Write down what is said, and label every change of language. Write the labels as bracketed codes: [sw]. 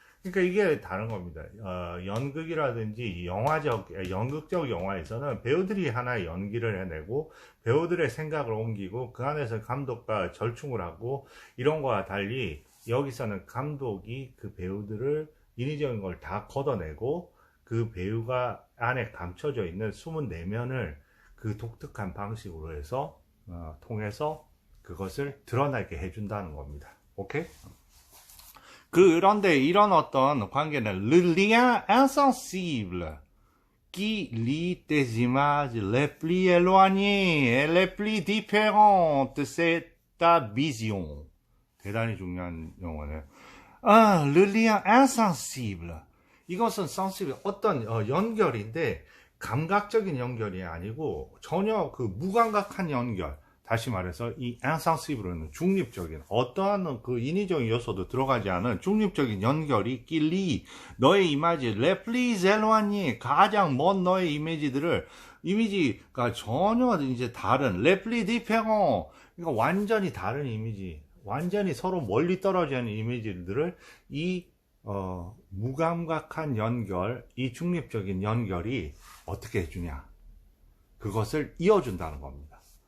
[ko] 그러니까 이게 다른 겁니다. 연극이라든지 연극적 영화에서는 배우들이 하나 연기를 해내고 배우들의 생각을 옮기고 그 안에서 감독과 절충을 하고 이런 거와 달리 여기서는 감독이 그 배우들을 인위적인 걸 다 걷어내고 그 배우가 안에 감춰져 있는 숨은 내면을 그 독특한 방식으로 해서 통해서 그것을 드러나게 해준다는 겁니다. 오케이? 그런데 이런 어떤 관계는 [fr] le lien insensible qui lie des images les plus éloignées et les plus différentes, c'est ta vision. [ko] 대단히 중요한 용어네요. [fr] le lien insensible. [ko] 이것은 sensible, 어떤 연결인데 감각적인 연결이 아니고 전혀 그 무감각한 연결. 다시 말해서 이 insensible는 중립적인 어떠한 그 인위적인 요소도 들어가지 않은 중립적인 연결이 끼리 너의 이미지 [fr] les plus éloignés [ko] 가장 먼 너의 이미지가 전혀 이제 다른 [fr] les plus différents [ko] 그러니까 완전히 다른 이미지 완전히 서로 멀리 떨어져 있는 이미지들을 이 무감각한 연결 이 중립적인 연결이 어떻게 해주냐 그것을 이어준다는 겁니다.